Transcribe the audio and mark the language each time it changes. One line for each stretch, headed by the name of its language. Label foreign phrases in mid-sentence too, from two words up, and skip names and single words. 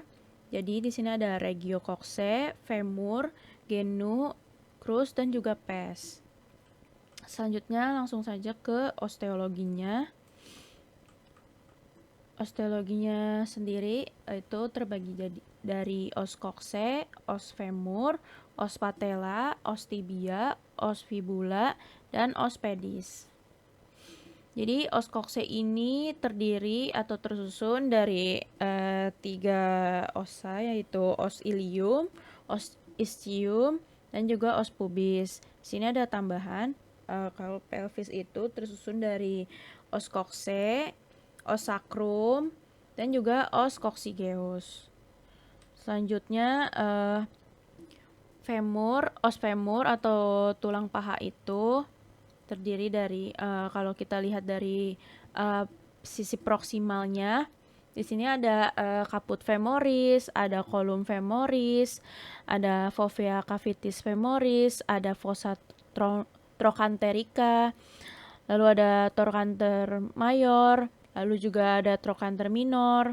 Indonesian: Jadi di sini ada
Latin: regio coccyx,
Indonesian: femur, genu, crus dan juga pes. Selanjutnya langsung saja ke osteologinya. Osteologinya sendiri itu terbagi dari
Latin: os coccyx, os femur, os patella, os tibia, os fibula,
Indonesian: dan
Latin: os pedis.
Indonesian: Jadi
Latin: os coccyx
Indonesian: ini terdiri atau tersusun dari 3 osa, yaitu
Latin: os ilium, os ischium,
Indonesian: dan juga
Latin: os pubis.
Indonesian: Di sini ada tambahan, kalau pelvis itu tersusun dari
Latin: os coccyx, os sacrum,
Indonesian: dan juga
Latin: os coccygeus.
Indonesian: Selanjutnya os femur atau tulang paha itu terdiri dari kalau kita lihat dari sisi proksimalnya, di sini ada
Latin: caput femoris,
Indonesian: ada
Latin: column femoris,
Indonesian: ada
Latin: fovea cavitis femoris,
Indonesian: ada
Latin: fossa trochanterica,
Indonesian: lalu ada
Latin: trochanter mayor,
Indonesian: lalu juga ada
Latin: trochanter minor.